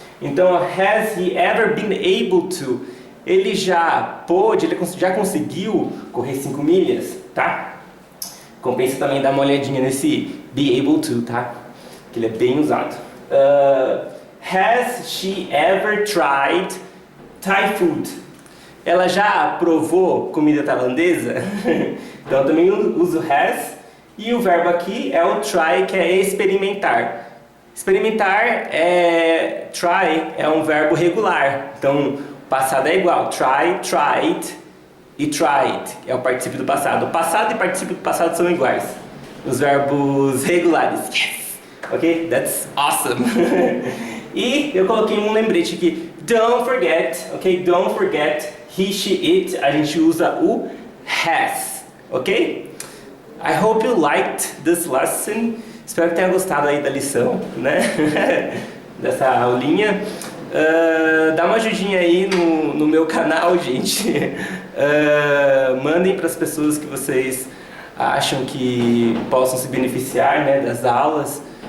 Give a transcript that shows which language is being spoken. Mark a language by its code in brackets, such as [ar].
[en] Então, has he ever been able to? [pt] Ele já já conseguiu correr 5 milhas, tá? Compensa também dar uma olhadinha nesse be able to, tá? Que ele é bem usado. [en] Has she ever tried Thai food? [pt] Ela já provou comida tailandesa? Então também uso has. E o verbo aqui é o try, que é experimentar. Experimentar try é um verbo regular. Então o passado é igual. Try, tried e tried. É o particípio do passado. O passado e o particípio do passado são iguais. [en] Os verbos regulares. Yes! Ok? That's awesome! [pt] E eu coloquei um lembrete aqui. [en] Don't forget, ok? Don't forget he, she, it. [pt] A gente usa o has, ok? [en] I hope you liked this lesson. [pt] Espero que tenha gostado aí da lição, né? Dessa aulinha. Dá uma ajudinha aí no meu canal, gente. Mandem para as pessoas que vocês acham que possam se beneficiar, né, das aulas.